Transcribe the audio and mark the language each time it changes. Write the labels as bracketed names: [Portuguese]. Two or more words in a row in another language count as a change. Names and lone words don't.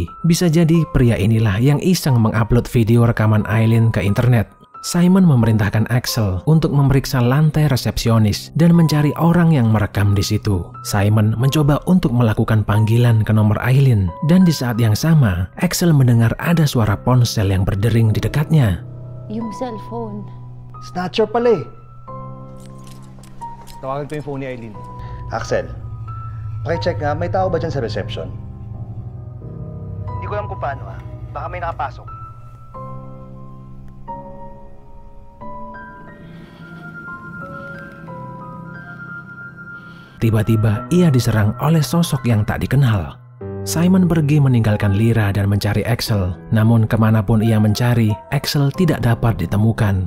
[Indonesian] Bisa jadi pria inilah yang iseng mengupload video rekaman Aileen ke internet. Simon memerintahkan Axel untuk memeriksa lantai resepsionis dan mencari orang yang merekam di situ. Simon mencoba untuk melakukan panggilan ke nomor Aileen dan di saat yang sama, Axel mendengar ada suara ponsel yang berdering di dekatnya. [Filipino] Yung cellphone. Snatcher pala eh. Tawagan ko yung phone ni Aileen. Axel, pakicheck nga, may tao ba dyan sa reception? Hindi ko alam kung paano Baka may nakapasok. [Indonesian] Tiba-tiba ia diserang oleh sosok yang tak dikenal. Simon pergi meninggalkan Lira dan mencari Axel. Namun kemanapun ia mencari, Axel tidak dapat ditemukan.